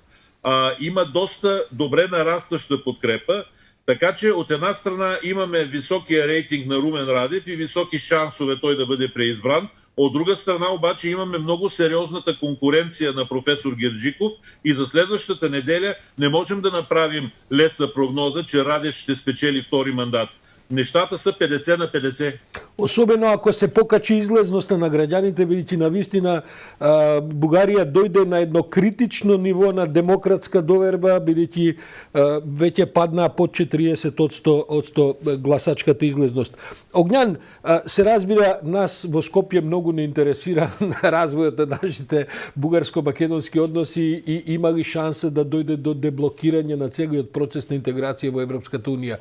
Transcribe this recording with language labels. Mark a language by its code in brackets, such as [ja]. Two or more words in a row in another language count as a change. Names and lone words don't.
[bg] Има доста добре нарастваща подкрепа, така че от една страна имаме високия рейтинг на Румен Радев и високи шансове той да бъде преизбран. От друга страна обаче имаме много сериозната конкуренция на професор Герджиков и за следващата неделя не можем да направим лесна прогноза, че Радев ще спечели втори мандат. Нещата са 50 на 50. [mk] Особено ако се покачи излезноста на граѓаните, бидејќи навистина Бугарија дојде на едно критично ниво на демократска доверба, бидејќи веќе падна под 40% гласачката излезност. Огњан, се разбира, нас во Скопје многу не интересира развојот на нашите бугарско-македонски односи и има ли шанса да дојде до деблокирање на целиот процес на интеграција во Европската унија.